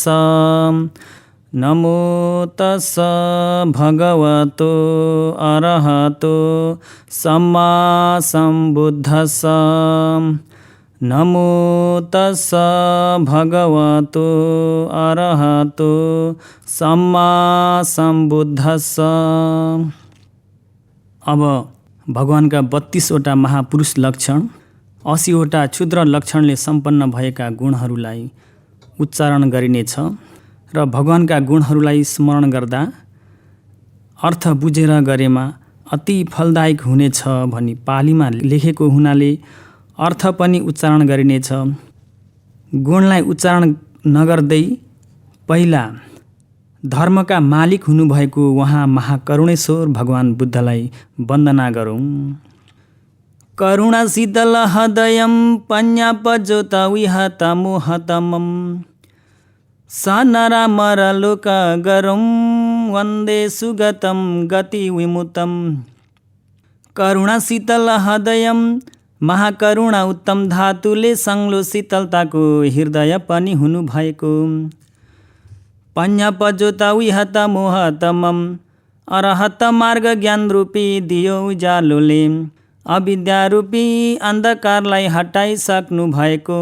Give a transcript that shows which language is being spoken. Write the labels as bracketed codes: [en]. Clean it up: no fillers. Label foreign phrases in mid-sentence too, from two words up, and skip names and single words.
[pi] नमो तस्स भगवतो अरहतो सम्मा सम्बुद्धस्स। नमो तस्स भगवतो अरहतो सम्मा सम्बुद्धस्स। [ne] अब भगवानका 32वटा महापुरुष लक्षण, 80वटा क्षुद्र लक्षणले सम्पन्न भएका गुणहरूलाई उच्चारण गरिनेछ र भगवानका गुणहरूलाई स्मरण गर्दा अर्थ बुझेर गरेमा अति फलदायक हुनेछ भनी पालीमा लेखेको हुनाले अर्थ पनि उच्चारण गरिनेछ। गुणलाई उच्चारण नगर्दै पहिला धर्मका मालिक हुनुभएको उहाँ महाकरुणेश्वर भगवान बुद्धलाई वन्दना गरौँ। [pi] करुणाशीतल हृदयं पञ्जापजोत विहत मोहतमं सनरमरलोकगरं वन्दे सुगतं गतिविमुक्तं। करुणाशीतल हृदयं [ne] महाकरुणा उत्तम धातुले सङ्लो शीतलताको हृदय पनि हुनुभएको। [pi] पञ्जापजोत विहत मोहतमं [ne] अरहत मार्ग ज्ञान रूपी दियो उज्यालोले अविद्या रूपी अन्धकारलाई हटाइसक्नु भएको।